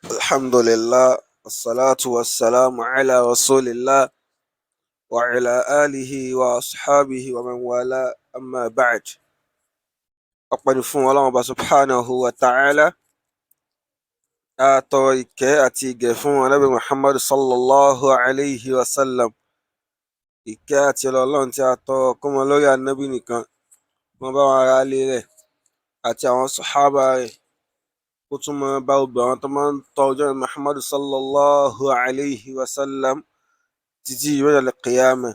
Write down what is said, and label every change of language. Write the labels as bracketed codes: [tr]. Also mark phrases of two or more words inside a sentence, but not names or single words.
[ar] الحمد لله والصلاة والسلام على رسول الله وعلى آله وأصحابه ومن والاه أما بعد. [yo] ọpẹ́ fún Ọlọ́run Ọba [ar] سبحانه وتعالى. [yo] A tọrọ ìkẹ́ àti ìgẹ̀ fún Ànábì Muhammad [ar] صلى الله عليه وسلم. [yo] Ìkẹ́ àti Ọlọ́run tí a tọrọ kó mọ lórí Ànábì nìkan, mọ bá wọn ará ilé rẹ̀ àti àwọn sàhábà rẹ̀, kó tún mọ bá gbogbo àwọn tó máa ń tọ ojú ọ̀nà Muhammad [ar] صلى الله عليه وسلم [yo] títí ìrọ̀lẹ́ al-qiyamah.